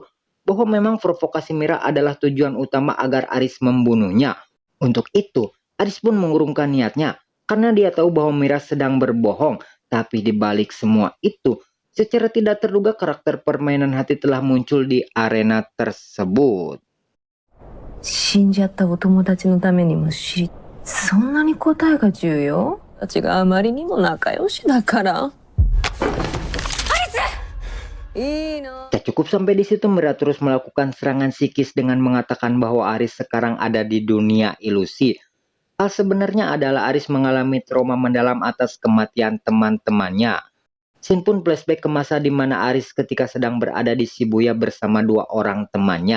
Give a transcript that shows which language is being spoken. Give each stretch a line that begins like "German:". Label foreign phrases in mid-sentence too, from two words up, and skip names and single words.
Indonesian: Bahwa memang provokasi Mira adalah tujuan utama agar Aris membunuhnya. Untuk itu, Aris pun mengurungkan niatnya. Karena dia tahu bahwa Mira sedang berbohong. Tapi di balik semua itu, secara tidak terduga karakter permainan hati telah muncul di arena tersebut.
Japanese: 死んじゃったお友達のためにも知り、そんなに答えが重要？たちがあまりにも仲良しだから。いいな。
Indonesian: Tak cukup sampai di situ, Mira terus melakukan serangan psikis dengan mengatakan bahwa Aris sekarang ada di dunia ilusi. Hal sebenarnya adalah Aris mengalami trauma mendalam atas kematian teman-temannya. Shin pun flashback ke masa di mana Aris ketika sedang berada di Shibuya bersama 2 orang temannya.